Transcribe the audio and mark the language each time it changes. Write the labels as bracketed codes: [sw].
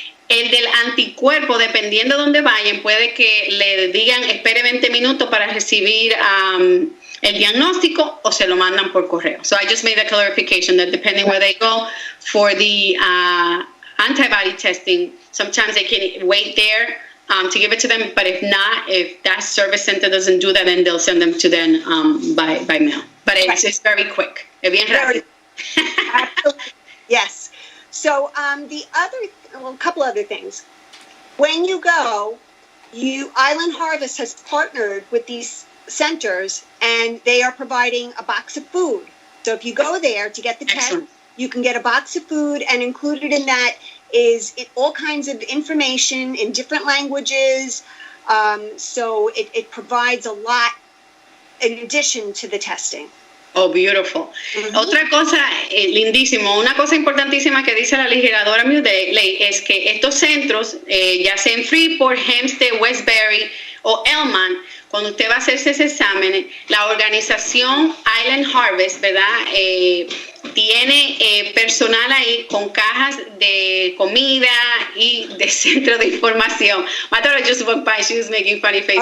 [es] El del anticuerpo, dependiendo de dónde vayan, puede que le digan espere 20 minutos para recibir el diagnóstico o se lo mandan por correo. [en] So I just made a clarification that depending where they go for the antibody testing, sometimes they can wait there to give it to them, but if not, if that service center doesn't do that, then they'll send them to them by mail. But it's very quick. [es] Es bien rápido. [en] Yes. So a couple other things. When you go, Island Harvest has partnered with these centers, and they are providing a box of food. So if you go there to get the test, you can get a box of food, and included in that is all kinds of information in different languages. So it provides a lot in addition to the testing. Oh, beautiful. [es] Otra cosa lindísimo, una cosa importantísima que dice la legisladora Mule es que estos centros, ya sea en Freeport, Hempstead, Westbury o Elman, cuando usted va a hacerse ese examen, la organización Island Harvest, ¿verdad? Tiene personal ahí con cajas de comida y de centro de información. [en] My daughter just walked by, she was making funny faces.